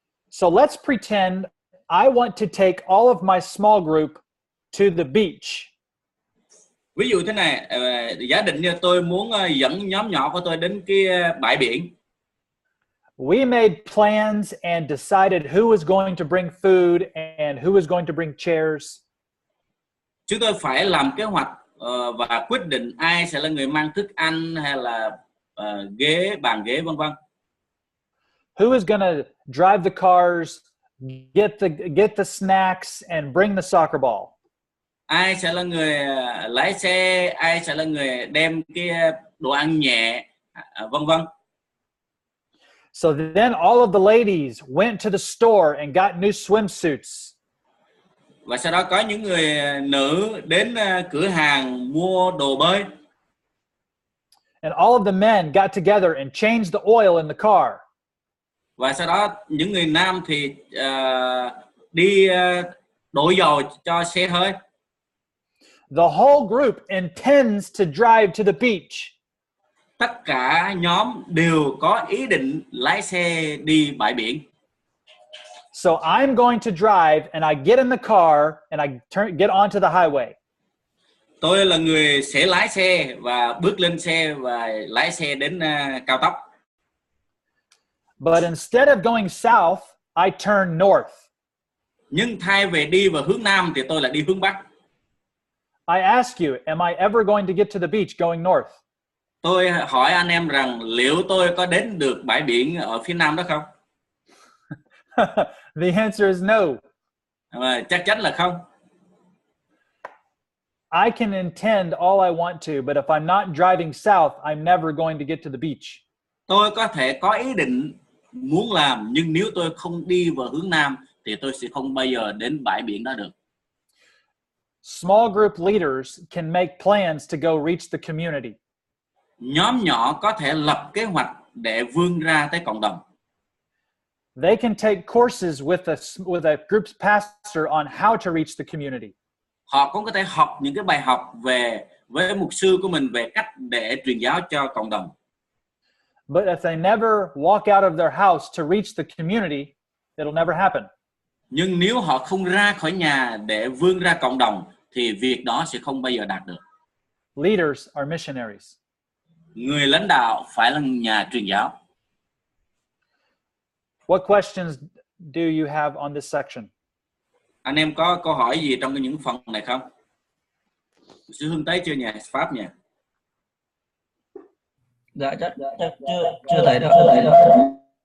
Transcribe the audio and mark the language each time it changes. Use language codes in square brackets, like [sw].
[en] So let's pretend I want to take all of my small group to the beach. [vi] Ví dụ thế này, giả định như tôi muốn dẫn nhóm nhỏ của tôi đến cái bãi biển. [en] We made plans and decided who was going to bring food and who was going to bring chairs. [vi] Chúng tôi phải làm kế hoạch và quyết định ai sẽ là người mang thức ăn hay là bàn ghế vân vân. [en] Who is going to drive the cars, get the snacks and bring the soccer ball? [vi] Ai sẽ là người lái xe, ai sẽ là người đem cái đồ ăn nhẹ, vân vân. [en] So then all of the ladies went to the store and got new swimsuits. [vi] Và sau đó có những người nữ đến cửa hàng mua đồ bơi. [en] And all of the men got together and changed the oil in the car. [vi] Và sau đó những người nam thì đi đổ dầu cho xe hơi. [en] The whole group intends to drive to the beach. [vi] Tất cả nhóm đều có ý định lái xe đi bãi biển. [en] So I'm going to drive and I get in the car and I get onto the highway. [vi] Tôi là người sẽ lái xe và bước lên xe và lái xe đến cao tốc. [en] But instead of going south, I turn north. [vi] Nhưng thay vì đi vào hướng nam thì tôi lại đi hướng bắc. [en] I ask you, am I ever going to get to the beach going north? [vi] Tôi hỏi anh em rằng liệu tôi có đến được bãi biển ở phía nam đó không? [en] The answer is no. [vi] Chắc chắn là không. [en] I can intend all I want to, but if I'm not driving south, I'm never going to get to the beach. [vi] Tôi có thể có ý định muốn làm, nhưng nếu tôi không đi vào hướng nam thì tôi sẽ không bao giờ đến bãi biển đó được. [en] Small group leaders can make plans to go reach the community. [vi] Nhóm nhỏ có thể lập kế hoạch để vươn ra tới cộng đồng. [en] They can take courses with a group's pastor on how to reach the community. [vi] Họ cũng có thể học những cái bài học với mục sư của mình về cách để truyền giáo cho cộng đồng. [en] But if they never walk out of their house to reach the community, it'll never happen. [vi] Nhưng nếu họ không ra khỏi nhà để vươn ra cộng đồng thì việc đó sẽ không bao giờ đạt được. [en] Leaders are missionaries. [vi] Người lãnh đạo phải là nhà truyền giáo. [en] What questions do you have on this section? [vi] Anh em có câu hỏi gì trong những phần này không? Sư Hương tới chưa nhỉ? Pháp nhỉ? Dạ chắc chưa thấy đâu.